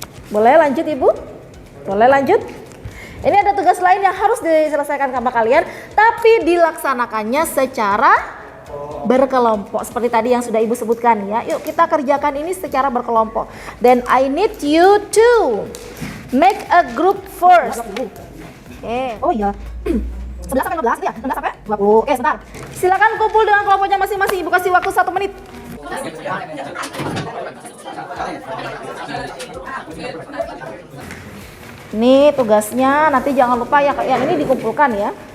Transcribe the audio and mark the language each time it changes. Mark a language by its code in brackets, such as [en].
[id] Boleh lanjut Ibu? Boleh lanjut? Ini ada tugas lain yang harus diselesaikan sama kalian, tapi dilaksanakannya secara berkelompok seperti tadi yang sudah Ibu sebutkan ya. Yuk kita kerjakan ini secara berkelompok. [en] Then I need you to make a group first. [id] Oke. Oh iya. 11 sampai 15 ya? 11 sampai 20. Oke, sebentar. Silakan kumpul dengan kelompoknya masing-masing. Ibu kasih waktu 1 menit. Ini tugasnya, nanti jangan lupa ya, yang ini dikumpulkan ya.